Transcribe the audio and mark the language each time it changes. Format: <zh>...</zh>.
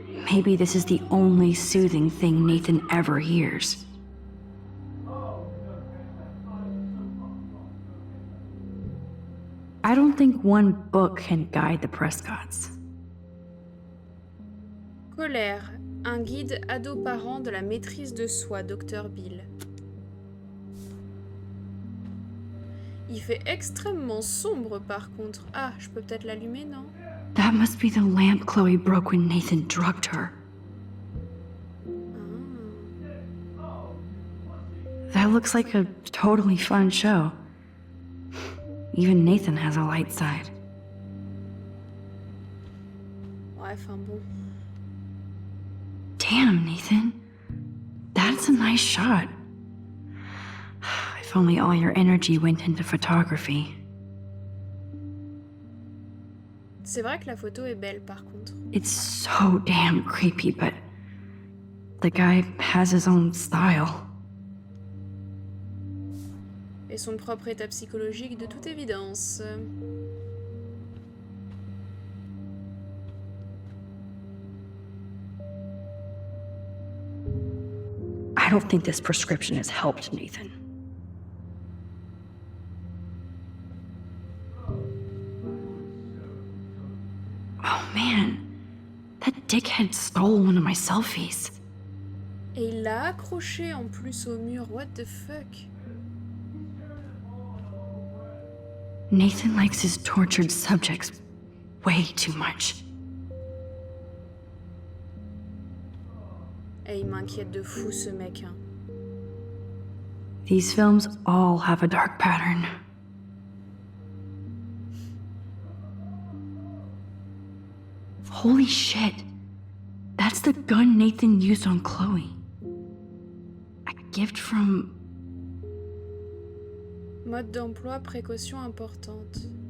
<en>Maybe this is the only soothing thing Nathan ever hears. I don't think one book can guide the Prescotts.</en> <fr>Colère, un guide ado-parent de la maîtrise de soi, Dr. Bill. Il fait extrêmement sombre par contre. Ah, je peux peut-être l'allumer, non?</fr> <en>That must be the lamp Chloe broke when Nathan drugged her. That looks like a totally fun show. Even Nathan has a light side.</en> <fr>Ouais, enfin bon.</fr> <en>Damn, Nathan. That's a nice shot. If only all your energy went into photography.</en> <fr>C'est vrai que la photo est belle par contre.</fr> <en>It's so damn creepy, but the guy has his own style.</en> <fr>Et son propre état psychologique de toute évidence.</fr> <en>I don't think this prescription has helped, Nathan. Oh man, that dickhead stole one of my selfies.</en> <fr>Et il l'a accroché en plus au mur,</fr> <en>what the fuck? Nathan likes his tortured subjects way too much.</en> <fr>Et il m'inquiète de fou ce mec. Hein.</fr> <en>These films all have a dark pattern. Holy shit. That's the gun Nathan used on Chloe. A gift from...</en> <fr>Mode d'emploi, précaution importante.</fr>